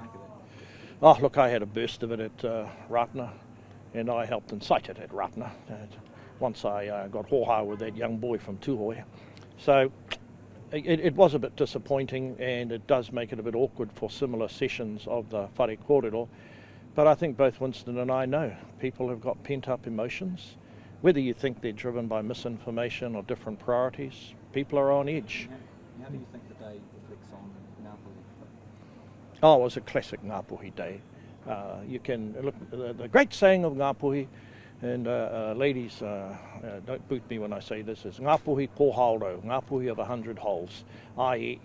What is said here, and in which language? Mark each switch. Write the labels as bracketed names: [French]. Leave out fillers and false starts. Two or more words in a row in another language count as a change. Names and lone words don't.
[English] Oh, look, I had a burst of it at Ratana, and I helped incite it at Ratana. Once I got hoha with that young boy from Tūhoe. So it was a bit disappointing, and it does make it a bit awkward for similar sessions of the [Māori] whare kōrero. [English] But I think both Winston and I know people have got pent-up emotions. Whether you think they're driven by misinformation or different priorities, people are on edge. How do you think the day reflects on Ngāpuhi? Oh, it was a classic Ngāpuhi day. You can look at the great saying of Ngāpuhi, and ladies, don't boot me when I say this, is [Māori] Ngāpuhi ko haoro, [English] Ngāpuhi of 100 holes, i.e.